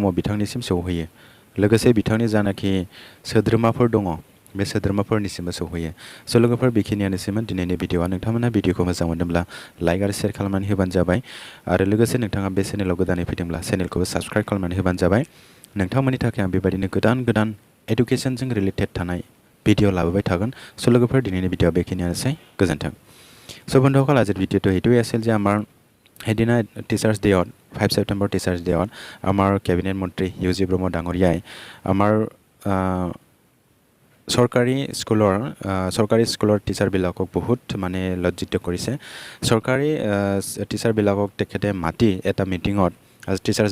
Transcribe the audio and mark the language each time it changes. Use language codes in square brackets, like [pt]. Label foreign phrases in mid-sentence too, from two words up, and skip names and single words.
[brx] बिथांनिसिम सौहैयो लोगोसे बिथांनि जानाखि सोद्रोमाफोर दङ बे सोद्रोमाफोरनिसिमबो सौहैयो स' लोगोफोर बेखिनियानोसैमोन दिनैनि भिडिअआ नोंथांमोना भिडिअखौ मोजां मोनदोंब्ला लाइक आरो शेयार खालामनानै होबानो जाबाय आरो लोगोसे नोंथाङा बे चेनेलाव गोदानै फैदोंब्ला चेनेलखौबो साबस्क्राइब खालामनानै होबानो जाबाय नोंथांमोननि थाखाय आं बेबायदिनो गोदान एडुकेसनजों रिलेटेड थानाय भिडिअ लाबोबाय थागोन स' लोगोफोर दिनैनि भिडिअआ बेखिनियानोसै गोजोन्थों [as] চ' বন্ধুসকল আজিৰ ভিডিঅ'টো সেইটোৱে আছিল যে আমাৰ সেইদিনা টিচাৰ্ছ ডে'ত 5 ছেপ্টেম্বৰ টিচাৰ্ছ ডে'ত আমাৰ কেবিনেট মন্ত্ৰী ইউজি ব্ৰহ্ম ডাঙৰীয়াই আমাৰ চৰকাৰী স্কুলৰ টিচাৰবিলাকক বহুত মানে লজ্জিত কৰিছে চৰকাৰী টিচাৰবিলাকক তেখেতে মাতি এটা মিটিঙত টিচাৰ্ছ